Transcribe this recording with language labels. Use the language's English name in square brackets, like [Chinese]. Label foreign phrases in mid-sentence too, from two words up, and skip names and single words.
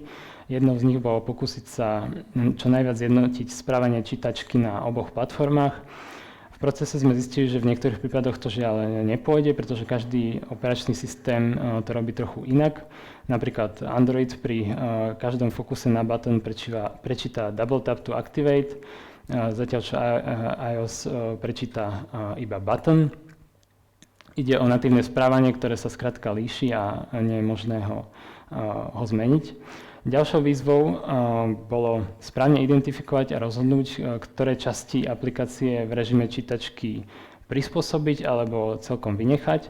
[Slovak] Jednou z nich bolo pokúsiť sa čo najviac zjednotiť správanie čítačky na oboch platformách. V procese sme zistili, že v niektorých prípadoch to žiaľ nepôjde, pretože každý operačný systém to robí trochu inak. Napríklad Android pri každom fokuse na button prečíta [English] double tap to activate, [Slovak] zatiaľ čo iOS prečíta iba button. Ide o natívne správanie, ktoré sa skrátka líši a nie je možné ho zmeniť. Ďalšou výzvou bolo správne identifikovať a rozhodnúť, ktoré časti aplikácie v režime čítačky prispôsobiť alebo celkom vynechať.